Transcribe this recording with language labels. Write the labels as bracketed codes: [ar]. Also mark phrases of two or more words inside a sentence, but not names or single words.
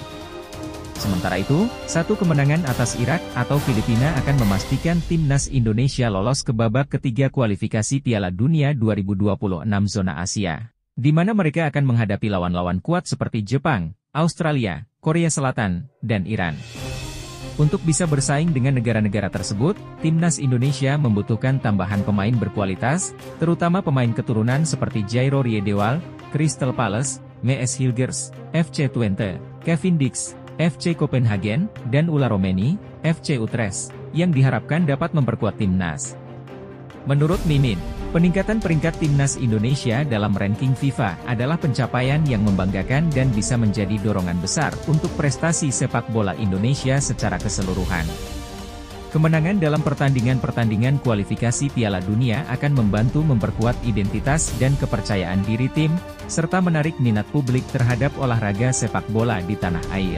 [id] Sementara itu, satu kemenangan atas Irak atau Filipina akan memastikan timnas Indonesia lolos ke babak ketiga kualifikasi Piala Dunia 2026 zona Asia, di mana mereka akan menghadapi lawan-lawan kuat seperti Jepang, Australia, Korea Selatan, dan Iran. Untuk bisa bersaing dengan negara-negara tersebut, timnas Indonesia membutuhkan tambahan pemain berkualitas, terutama pemain keturunan seperti Jairo Riedewald, Crystal Palace, Mees Hilgers, FC Twente, Kevin Dix, FC Copenhagen, dan Ula Romeni, FC Utrecht, yang diharapkan dapat memperkuat timnas. Menurut Mimin, peningkatan peringkat timnas Indonesia dalam ranking FIFA adalah pencapaian yang membanggakan dan bisa menjadi dorongan besar untuk prestasi sepak bola Indonesia secara keseluruhan. Kemenangan dalam pertandingan-pertandingan kualifikasi Piala Dunia akan membantu memperkuat identitas dan kepercayaan diri tim, serta menarik minat publik terhadap olahraga sepak bola di tanah air.